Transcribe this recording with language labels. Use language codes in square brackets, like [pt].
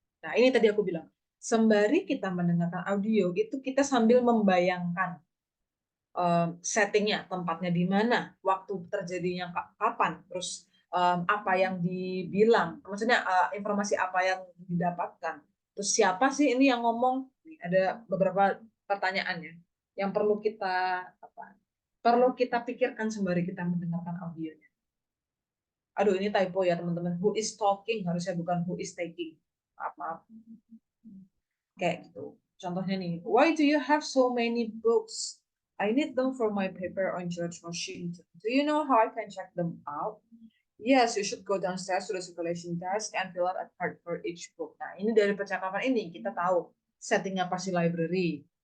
[id] Nah, ini tadi aku bilang, sembari kita mendengarkan audio, itu kita sambil membayangkan settingnya, tempatnya di mana, waktu terjadinya kapan, terus apa yang dibilang, maksudnya informasi apa yang didapatkan, terus siapa sih ini yang ngomong, ada beberapa pertanyaannya yang perlu kita pikirkan sembari kita mendengarkan audionya. Aduh, ini typo ya teman-teman. [en] Who is talking [id] harusnya bukan [en] who is taking. [id] Maaf. Kayak gitu. Contohnya nih, [en] why do you have so many books? I need them for my paper on George Washington. Do you know how I can check them out? Yes, you should go downstairs to the circulation desk and fill out a card for each book. [id] Nah, ini dari percakapan ini kita tahu settingnya pasti library.